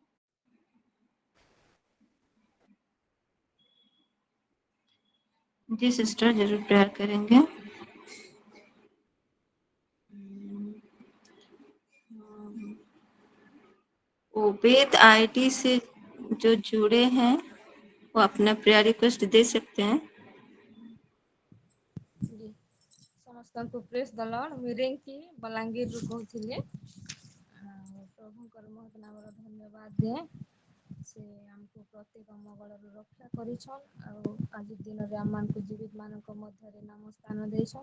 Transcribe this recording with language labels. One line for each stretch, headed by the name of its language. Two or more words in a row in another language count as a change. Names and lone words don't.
Hindi: जी सिस्टर जरूर प्रेयर करेंगे। ओबेद आईडी से जो जुड़े हैं वो अपना
English: prayer request
Hindi: दे सकते हैं।
Odia: ସମସ୍ତଙ୍କୁ
English: praise the Lord.
Odia: ମୁଁ ରିଙ୍କି ବଲାଙ୍ଗୀରରୁ କହୁଥିଲି। ପ୍ରଭୁଙ୍କର ମହତ ନାମର ଧନ୍ୟବାଦ ଦିଏ। ସେ ଆମକୁ ପ୍ରତ୍ୟେକ ମଙ୍ଗଳରୁ ରକ୍ଷା କରିଛନ୍ ଆଉ ଆଜି ଦିନରେ ଆମମାନଙ୍କୁ ଜୀବିତମାନଙ୍କ ମଧ୍ୟରେ ନାମ ସ୍ଥାନ ଦେଇଛନ୍।